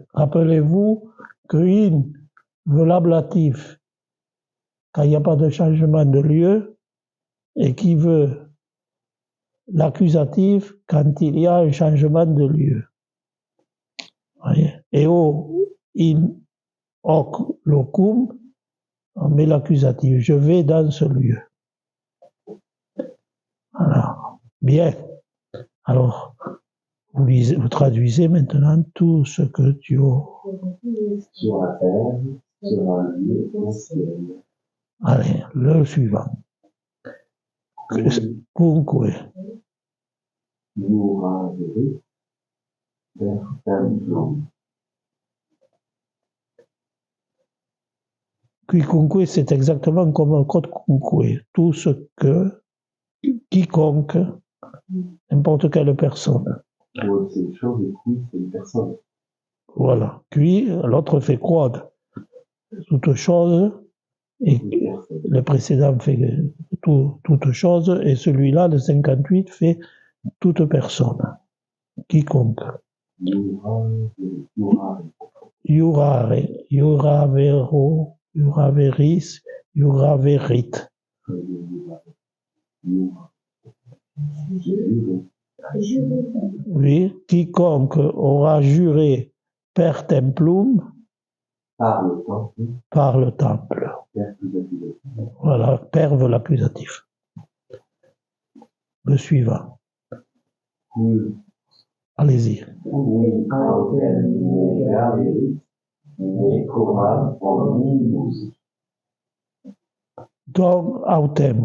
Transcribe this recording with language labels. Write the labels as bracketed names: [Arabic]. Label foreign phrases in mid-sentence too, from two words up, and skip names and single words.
[French] Rappelez-vous que in veut l'ablatif quand il n'y a pas de changement de lieu et qui veut l'accusatif quand il y a un changement de lieu. [Latin] Eo in hoc locum, [French] on met l'accusatif. Je vais dans ce lieu. Voilà. Bien. Alors, vous traduisez maintenant tout ce que tu as. Sur la terre sera lié au ciel. Allez, le suivant. [Latin] Cunque. Iuraverit per templum. Quicunque, [French] c'est exactement comme quodcunque. Tout ce que, quiconque, n'importe quelle personne. Quod, c'est une chose, et qui, c'est une personne. Voilà. Qui, l'autre fait quod. Toute chose, et le précédent fait toute chose, et celui-là, le 58, fait toute personne. Quiconque. [Latin] Iurare, iuravero, iuraveris, iuraverit. [French] Oui, quiconque aura juré [Latin] per templum, [French] par le temple. Voilà, per veut l'accusatif. Le suivant. Allez-y. Donc, autem.